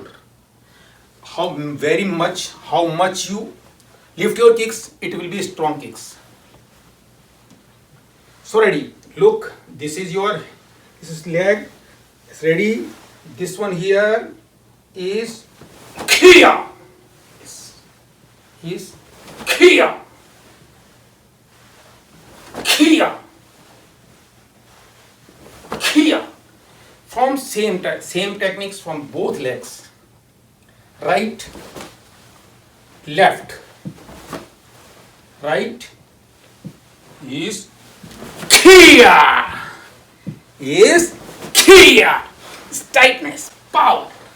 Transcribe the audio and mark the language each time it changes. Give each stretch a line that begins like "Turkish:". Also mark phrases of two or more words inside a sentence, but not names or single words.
English: How much you lift your kicks, it will be strong kicks. So ready. Look, this is leg. It's ready. This one here is Kia. Is Kia. Kia. Kia. From same techniques from both legs. Right, left. Right is Kia. Is Kia. It's tightness, power.